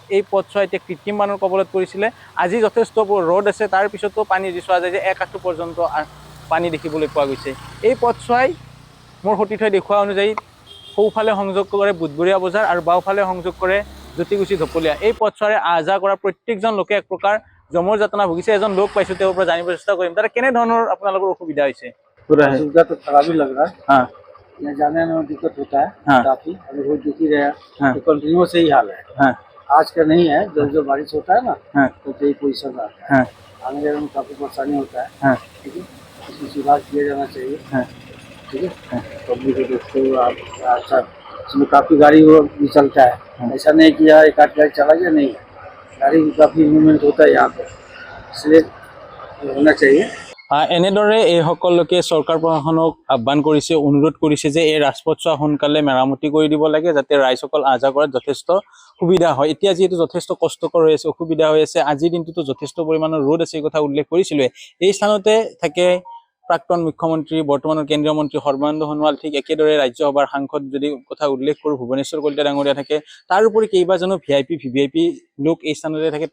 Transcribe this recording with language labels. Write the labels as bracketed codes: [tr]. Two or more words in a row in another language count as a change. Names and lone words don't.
[as] এই পথছোৱা এতিয়া কৃত্ৰিম বানৰ কবলত পৰিছিলে। আজি যথেষ্ট ৰ'দ আছে, তাৰ পিছতো পানী দি চোৱা যায় যে 1 আঁঠু পৰ্যন্ত পানী দেখিবলৈ পোৱা গৈছে। এই পথছোৱাই মোৰ সতীৰ্থই দেখুওৱা অনুযায়ী সোঁফালে সংযোগ কৰে বুধবৰীয়া বজাৰ আৰু বাওঁফালে সংযোগ কৰে জ্যোতিকুছি ধপলিয়া। এই পথছোৱাৰে আহা কৰা প্ৰত্যেকজন লোকে এক প্ৰকাৰ জমৰ যাতনা ভুগিছে। এজন লোক পাইছো, তেওঁৰ পৰা জানিব চেষ্টা কৰিম তাতে কেনে ধৰণৰ আপোনালোকৰ অসুবিধা হৈছে। [hi] सुविधा तो खराब ही लग रहा है। हाँ, यहाँ जाने में दिक्कत होता है। हाँ, काफी अभी रोज देख ही रहे हैं। हाँ, तो कंटिन्यू से ही हाल है। हाँ, आज का नहीं है, जब जो बारिश होता है ना, हाँ, तो यही पोजिशन रहता है। हाँ, आने जाने में काफी परेशानी होता है। हाँ, ठीक है, इसमें सुधार किया जाना चाहिए। हाँ, ठीक है, पब्लिक को देखते हुए आप अच्छा, इसमें काफी गाड़ी वो भी चलता है। हाँ, ऐसा नहीं कि यार एक आध गाड़ी चला गया, नहीं, गाड़ी काफी मूवमेंट होता है यहाँ पे, इसलिए होना चाहिए। [as] এনেদৰে এই সকল লোকে চৰকাৰ প্ৰশাসনক আহ্বান কৰিছে, অনুৰোধ কৰিছে যে এই ৰাজপথছোৱা সোনকালে মেৰামতি কৰি দিব লাগে যাতে ৰাইজসকল আহা কৰাত যথেষ্ট সুবিধা হয়। এতিয়া যিহেতু যথেষ্ট কষ্টকৰ হৈ আছে, অসুবিধা হৈ আছে, আজিৰ দিনটোতো যথেষ্ট পৰিমাণৰ ৰ'দ আছে, এই কথা উল্লেখ কৰিছিলোৱে। এই স্থানতে থাকে প্ৰাক্তন মুখ্যমন্ত্ৰী বৰ্তমানৰ কেন্দ্ৰীয় মন্ত্ৰী সৰ্বানন্দ সোণোৱাল, ঠিক একেদৰে ৰাজ্যসভাৰ সাংসদ যদি কথা উল্লেখ কৰোঁ ভুৱনেশ্বৰ কলিতা ডাঙৰীয়া থাকে, তাৰ উপৰি কেইবাজনো ভিআইপি লোক এই স্থানতে থাকে।